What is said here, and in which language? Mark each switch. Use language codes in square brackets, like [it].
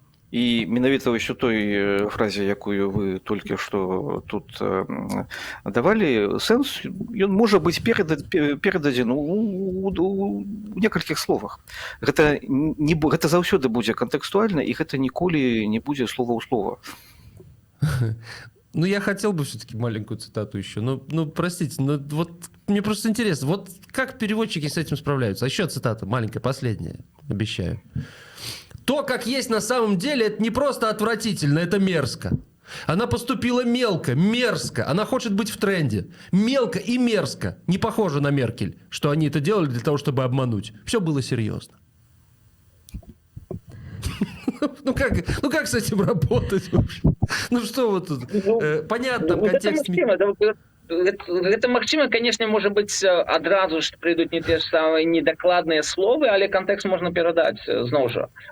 [be] І менавіта ўсё той фразе, якую вы толькі што тут давалі, сэнс, ён можа быць перададзены у некалькіх словах. Гэта заўсёды будзе кантэкстуальна, і гэта ніколі не будзе слова ў слова. [ru] Ну, я хотел бы все-таки маленькую цитату еще. Ну, простите, но вот мне просто интересно, вот как переводчики с этим справляются? А еще цитата, маленькая, последняя, обещаю. То, как есть на самом деле, это не просто отвратительно, это мерзко. Она поступила мелко, мерзко, она хочет быть в тренде. Мелко и мерзко. Не похоже на Меркель, что они это делали для того, чтобы обмануть. Все было серьезно. Ну как с этим работать вообще? Ну что вот тут? Понятно, контекст... [be] Гэта магчыма, конечно, можа быць адразу ж прыйдуць не те ж самыя недакладныя словы, але кантэкст можна перадаць зноў жа.